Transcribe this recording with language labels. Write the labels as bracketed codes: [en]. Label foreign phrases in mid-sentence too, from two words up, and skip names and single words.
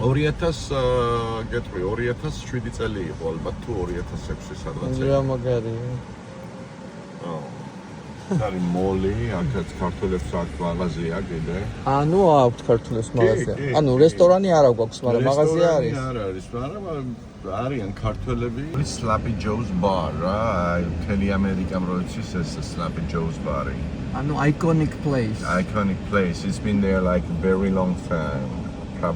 [ka] 2000 გეტყვი 2007 წელი იყო ალბათ თუ 2006 სადღაც. რა მაგარია. არის მოლი, აქაც ქართულებს აქვს მაღაზია კიდე. ანუ აქვთ ქართულებს მაღაზია. ანუ რესტორანი არ აქვს, მაგრამ მაღაზია არის. არ არის, მაგრამ არიან ქართველები. Slappy Joe's bar რა, აი მთელი ამერიკამ როიცის ეს Slappy Joe's bar-ი. ანუ [en] iconic place. It's been there like a very long time. Probably